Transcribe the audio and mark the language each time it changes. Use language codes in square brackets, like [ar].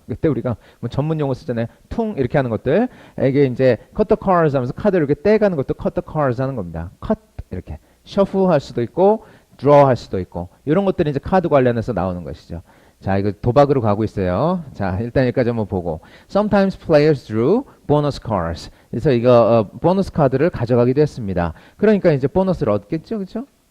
[ko] 그때 우리가 뭐 전문 용어 쓰잖아요. 퉁 이렇게 하는 것들 이게 이제 [en] cut the cards [ko] 하면서 카드를 이렇게 떼가는 것도 cut the cards 하는 겁니다. cut 이렇게 shuffle 할 수도 있고 draw 할 수도 있고 이런 것들이 이제 카드 관련해서 나오는 것이죠. 자, 이거 도박으로 가고 있어요. 자, 일단 여기까지 한번 보고. [en] Sometimes players drew bonus cards. [ko] 그래서 이거 보너스 카드를 가져가기도 했습니다. 그러니까 이제 보너스를 얻겠죠, 그렇죠?